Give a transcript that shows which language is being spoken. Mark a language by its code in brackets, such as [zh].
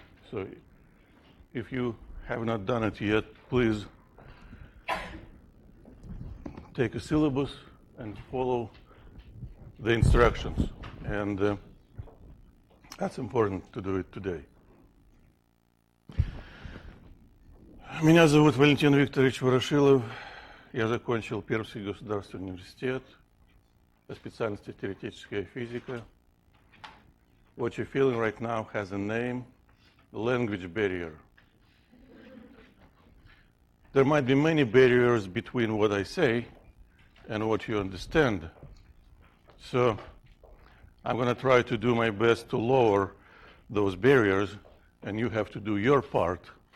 [en] So if you have not done it yet, please take a syllabus and follow the instructions. And that's important to do it today. [ru] Меня зовут Валентин Викторович Ворошилов. Я закончил Пермский государственный университет по специальности теоретическая физика. [en] What you're feeling right now has a name, the language barrier. There might be many barriers between what I say and what you understand. So I'm going to try to do my best to lower those barriers, and you have to do your part.